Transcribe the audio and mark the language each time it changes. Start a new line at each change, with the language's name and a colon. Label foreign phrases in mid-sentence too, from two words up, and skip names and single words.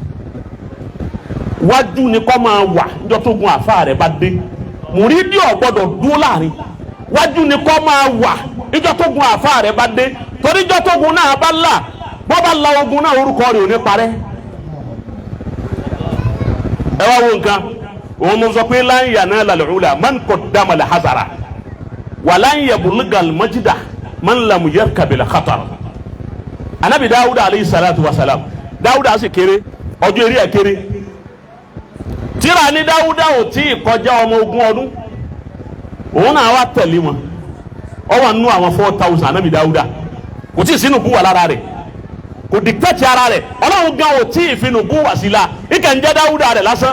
Yoruba: wájú ni kọ́ máa wà níjọ́ tó gun àfà rẹ̀ bá dé mùrídí ọ̀gbọ́dọ̀ dúró láàrin wájú ni kọ́ máa wà níjọ́ tó gun àfà rẹ̀ bá dé torí níjọ́ tó gun náà bá là bọ́ bá la ogun náà orúkọ rẹ̀ ò ní parẹ́ ẹ wá wo nǹkan òun mo sọ pé
Arabic: لن ينال العلا من قدم الحذر ولن يبلغ المجد من لم يركب الخطر
Yoruba: anabi Dawuda
Arabic: عليه الصلاة والسلام
Yoruba: Dawuda sì kéré ọjọ́ eré ẹ̀ kéré tíra ní Dawuda ò tí ì kọjá ọmọ ogun ọdún òun náà wá tẹ̀lé wọn ọ wà nínú àwọn 4,000 anabi Dawuda kò tí ì sínú búwa lára rẹ̀ kò dictate ara rẹ̀ ọlọ́run gan ò tí ì fi nùbú wá sí la ìkà ń jẹ́ dáúdà rẹ̀ lásán